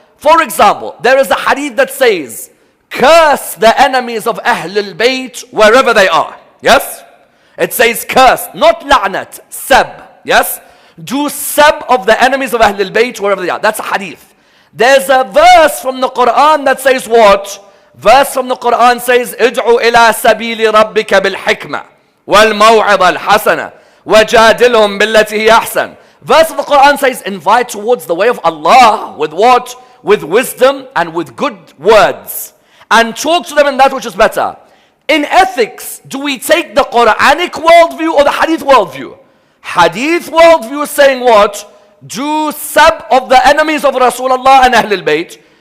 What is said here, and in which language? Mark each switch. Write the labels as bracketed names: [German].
[English] For example, there is a hadith that says, curse the enemies of Ahlul Bayt wherever they are. Yes? It says curse, not la'nat, sab. Yes? Do sab of the enemies of Ahlul Bayt wherever they are. That's a hadith. There's a verse from the Quran that says what? Verse from the Quran says, [Arabic] ادعو إلى سبيل ربك بالحكمة والموعظة الحسنة وجادلهم بالتي هي أحسن. [English] Verse of the Quran says, invite towards the way of Allah. With what? With wisdom and with good words. And talk to them in that which is better. In ethics, do we take the Quranic worldview or the Hadith worldview? Hadith worldview is saying what? Do sab of the enemies of Rasulullah and Ahlul Bayt.